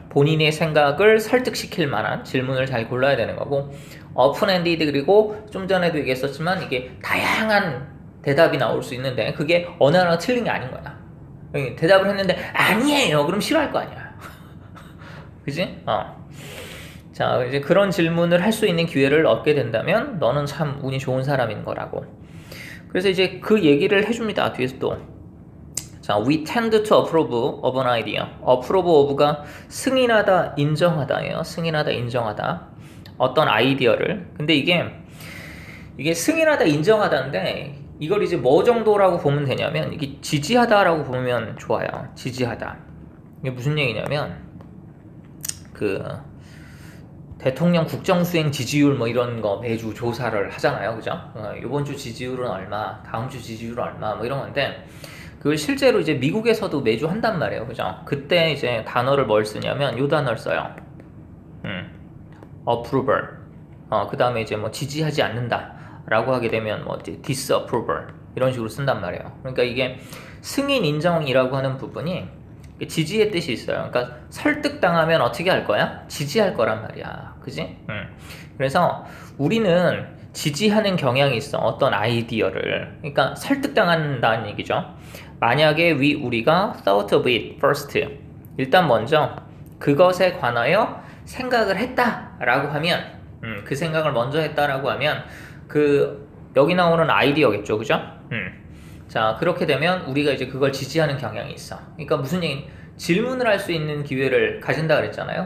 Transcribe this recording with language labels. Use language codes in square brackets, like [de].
[ko] 본인의 생각을 설득시킬 만한 질문을 잘 골라야 되는 거고 오픈엔디드 그리고 좀 전에도 얘기했었지만 이게 다양한 대답이 나올 수 있는데 그게 어느 하나 틀린 게 아닌 거야. 대답을 했는데 아니에요. 그럼 싫어할 거 아니야. 그지? 자, 이제 그런 질문을 할 수 있는 기회를 얻게 된다면 너는 참 운이 좋은 사람인 거라고. 그래서 이제 그 얘기를 해줍니다. 뒤에서 또. [en] 자, we tend to approve of an idea. [ko] approve of가 승인하다, 인정하다예요. 승인하다, 인정하다. 어떤 아이디어를. 근데 이게 승인하다, 인정하다인데 이걸 이제 뭐 정도라고 보면 되냐면 이게 지지하다라고 보면 좋아요. 지지하다. 이게 무슨 얘기냐면 그 대통령 국정수행 지지율 뭐 이런 거 매주 조사를 하잖아요. 그죠? 이번 주 지지율은 얼마, 다음 주 지지율은 얼마 뭐 이런 건데 그걸 실제로 이제 미국에서도 매주 한단 말이에요. 그죠? 그때 이제 단어를 뭘 쓰냐면 요 단어를 써요. approval. 그 다음에 이제 뭐 지지하지 않는다 라고 하게 되면 뭐 disapproval. 이런 식으로 쓴단 말이에요. 그러니까 이게 승인 인정이라고 하는 부분이 지지의 뜻이 있어요. 그러니까 설득당하면 어떻게 할 거야? 지지할 거란 말이야. 그지? 그래서 우리는 지지하는 경향이 있어. 어떤 아이디어를. 그러니까 설득당한다는 얘기죠. 만약에 우리가 [en] thought of it first. [ko] 일단 먼저 그것에 관하여 생각을 했다라고 하면, 그 생각을 먼저 했다라고 하면, 여기 나오는 아이디어겠죠. 그죠? 자, 그렇게 되면 우리가 이제 그걸 지지하는 경향이 있어. 그러니까 무슨 얘기, 질문을 할 수 있는 기회를 가진다 그랬잖아요.